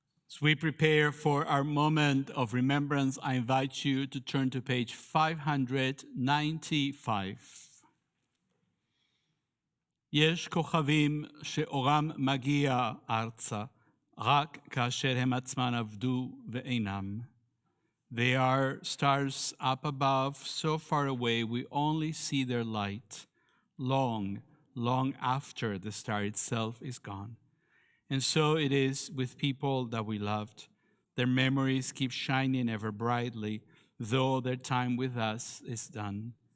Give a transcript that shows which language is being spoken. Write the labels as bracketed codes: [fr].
[en] As we prepare for our moment of remembrance, I invite you to turn to page 595. [he] יש כוכבים שאורם מגיע ארצה, רק כאשר הם עצמם עבדו ואינם. [en] They are stars up above, so far away we only see their light, long, long after the star itself is gone. And so it is with people that we loved. Their memories keep shining ever brightly, though their time with us is done.